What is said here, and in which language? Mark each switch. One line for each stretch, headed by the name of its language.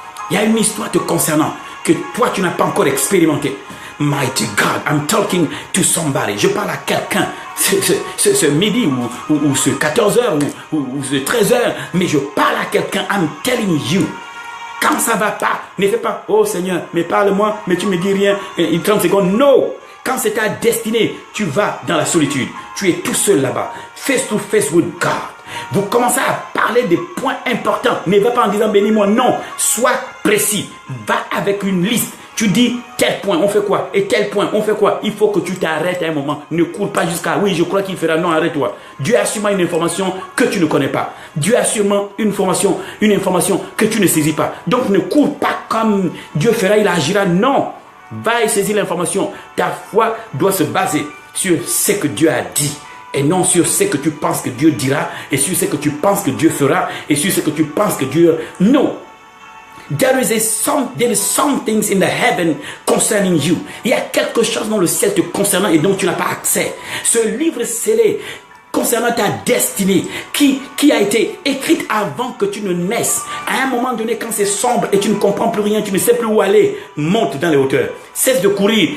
French: Il y a une histoire te concernant que toi tu n'as pas encore expérimenté.
English: Mighty God, I'm talking to somebody.
French: Je parle à quelqu'un ce midi ou ce 14h ou ce 13h, mais je parle à quelqu'un.
English: I'm telling you.
French: Quand ça va pas, ne fais pas, oh Seigneur, mais parle-moi, mais tu me dis rien, in 30 secondes.
English: No!
French: Quand c'est ta destinée, tu vas dans la solitude. Tu es tout seul là-bas.
English: Face to face with God.
French: Vous commencez à parler des points importants. Ne va pas en disant bénis-moi. Non. Sois précis. Va avec une liste. Tu dis tel point, on fait quoi? Et tel point, on fait quoi? Il faut que tu t'arrêtes à un moment. Ne cours pas jusqu'à oui, je crois qu'il fera. Non, arrête-toi. Dieu a sûrement une information que tu ne connais pas. Dieu a sûrement une information que tu ne saisis pas. Donc ne cours pas comme Dieu fera, il agira. Non. Va et saisis l'information. Ta foi doit se baser sur ce que Dieu a dit. Et non sur ce que tu penses que Dieu dira, et sur ce que tu penses que Dieu fera, et sur ce que tu penses que Dieu... Non.
English: There is some things in the heaven concerning you.
French: Il y a quelque chose dans le ciel te concernant et dont tu n'as pas accès. Ce livre scellé concernant ta destinée qui a été écrite avant que tu ne naisses. À un moment donné, quand c'est sombre et tu ne comprends plus rien, tu ne sais plus où aller, monte dans les hauteurs. Cesse de courir.